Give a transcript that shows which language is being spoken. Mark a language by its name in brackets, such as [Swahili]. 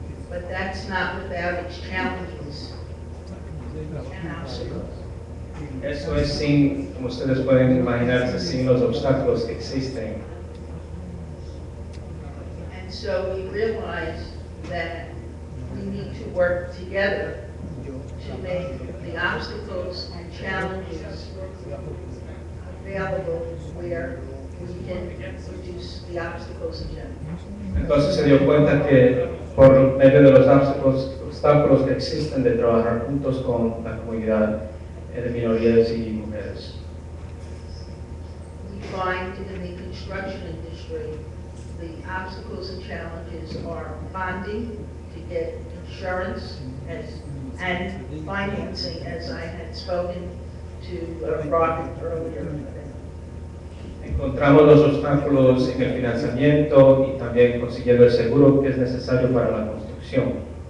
[English] But that's not without its challenges and obstacles. [Spanish] Eso es sin, como ustedes pueden imaginarse, sin los obstáculos que existen. [English] And so we realize that we need to work together to make the obstacles and challenges available where we can reduce the obstacles in general. [Spanish] Entonces se dio cuenta que por medio de los obstáculos que existen de trabajar juntos con la comunidad de minorías y mujeres. [English] We find in the construction industry, the obstacles and challenges are bonding to get insurance and financing, as I had spoken to Robert earlier. [Spanish] Encontramos los obstáculos en el financiamiento y también consiguiendo el seguro que es necesario para la construcción.